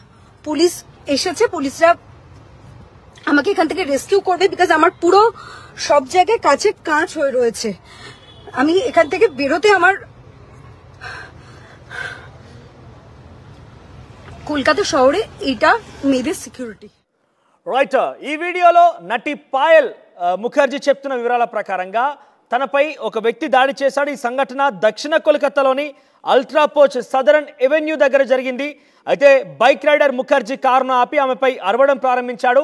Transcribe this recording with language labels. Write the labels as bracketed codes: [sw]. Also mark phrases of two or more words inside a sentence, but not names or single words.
[bn] পুলিশ এসেছে, পুলিশরা আমাকে এখান থেকে রেস্কিউ করবে বিকজ আমার পুরো সব জায়গায় কাঁচ হয়ে রয়েছে। আমি এখান থেকে বেরোতে আমার কলকাতা শহরে এটা মেয়েদের সিকিউরিటీ [te] రైట్. ఈ వీడియోలో నటి పాయల్ ముఖర్జీ చెప్తున్న వివరాల ప్రకారంగా తనపై ఒక వ్యక్తి దాడి చేశాడు. ఈ సంఘటన దక్షిణ కోల్కతాలోని అల్ట్రా పోచ్ సదరన్ ఎవెన్యూ దగ్గర జరిగింది. అయితే బైక్ రైడర్ ముఖర్జీ కారును ఆపి ఆమెపై అరవడం ప్రారంభించాడు.